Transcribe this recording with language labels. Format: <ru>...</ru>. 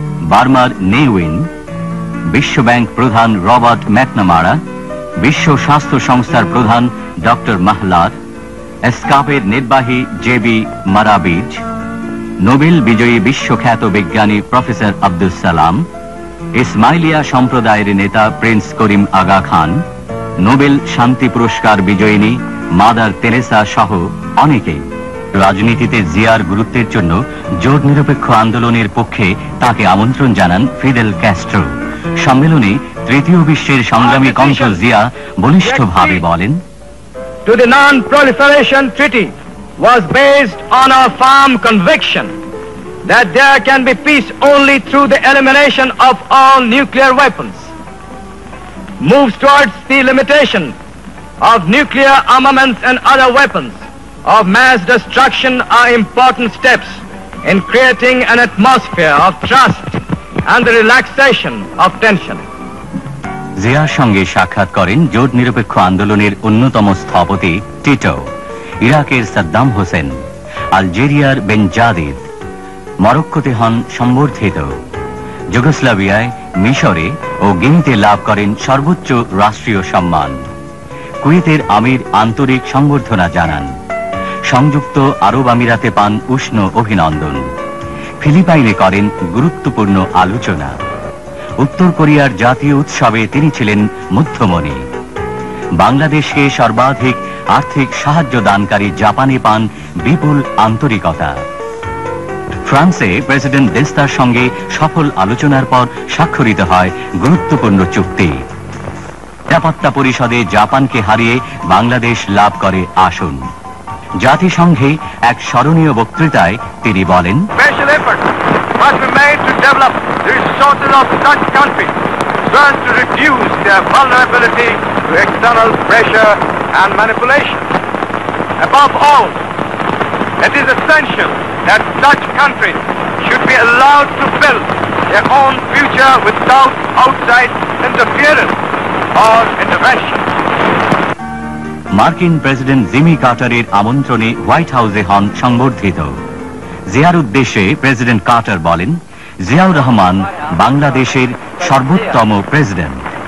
<bn>বার্মার নেউইন, বিশ্বব্যাংক প্রধান রবার্ট ম্যাকনামারা, বিশ্ব স্বাস্থ্য সংস্থার প্রধান ডক্টর মাহলার, এসকাপের নির্বাহী জেবি মারাবিজ, নোবেল বিজয়ী বিশ্বখ্যাত বিজ্ঞানী প্রফেসর আব্দুল সালাম, ইসমাইলিয়া সম্প্রদায়ের নেতা প্রিন্স করিম আগা খান, নোবেল শান্তি পুরস্কার বিজয়িনী মাদার তেরেসা সহ অনেকেই। রাজনীতিতে জিয়ার গুরুত্বের জন্য জোট নিরপেক্ষ আন্দোলনের পক্ষে তাকে আমন্ত্রণ জানান ফিদেল ক্যাস্ট্রো। সম্মেলনে তৃতীয় বিশ্বের সংগ্রামী কণ্ঠ জিয়া বলিষ্ঠভাবে বলেন,</bn> <en>To the Non-Proliferation Treaty was based on a firm conviction that there can be peace only through the elimination of all nuclear weapons. Moves towards the limitation of nuclear armaments and other weapons of mass destruction are important steps in creating an atmosphere of trust and the relaxation of tension.</en> <bn>জিয়ার সঙ্গে সাক্ষাৎ করেন জোট নিরপেক্ষ আন্দোলনের অন্যতম স্থপতি Tito, ইরাকের সাদ্দাম হোসেন, আলজেরিয়ার বেনজাদিদ, মরক্কোতে হন সম্বর্ধিত, যুগোস্লাভিয়ায়, মিশরে ও গিনিতে লাভ করেন সর্বোচ্চ রাষ্ট্রীয় সম্মান। কুয়েতের আমির আন্তরিক সংবর্ধনা জানান। সংযুক্ত আরব আমিরাতে পান উষ্ণ অভিনন্দন। ফিলিপাইনে করেন গুরুত্বপূর্ণ আলোচনা। উত্তর কোরিয়ার জাতীয় উৎসবে তিনি ছিলেন মধ্যমণি। বাংলাদেশকে সর্বাধিক আর্থিক সাহায্য দানকারী জাপানে পান বিপুল আন্তরিকতা। ফ্রান্সে প্রেসিডেন্ট দেস্তার সঙ্গে সফল আলোচনার পর স্বাক্ষরিত হয় গুরুত্বপূর্ণ চুক্তি। নিরাপত্তা পরিষদে জাপানকে হারিয়ে বাংলাদেশ লাভ করে আসন। জাতিসংঘে এক স্মরণীয় বক্তৃতায় তিনি বলেন,</bn> <en>must be made to develop the resources of such countries so as to reduce their vulnerability to external pressure and manipulation. Above all, it is essential that such countries should be allowed to build their own future without outside interference or intervention.</en> <bn>মার্কিন president Jimmy কার্টারের আমন্ত্রণে white হাউসে হন সংবর্ধিত। জিয়ার উদ্দেশ্যে president Carter বলেন, জিয়াউর রহমান বাংলাদেশের সর্বোত্তম president.</bn>